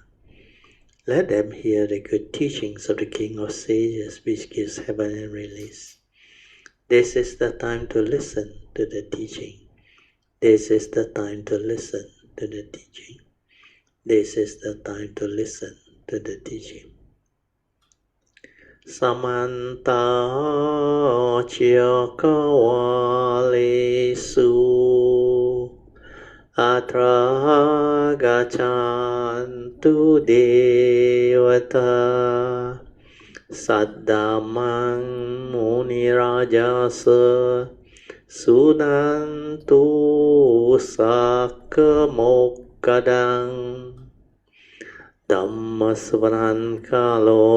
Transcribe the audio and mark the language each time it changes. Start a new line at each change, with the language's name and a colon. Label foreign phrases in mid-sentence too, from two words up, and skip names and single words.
English: Let them hear the good teachings of the King of Sages, which gives heaven and release. This is the time to listen to the teaching. This is the time to listen to the teaching. This is the time to listen to the teaching.
Pali: Samanta Chakawalesu Atra Gachantu Devata Saddamang Munirajasa Sunantu Sakamokadang Dhamma Sharing Kalo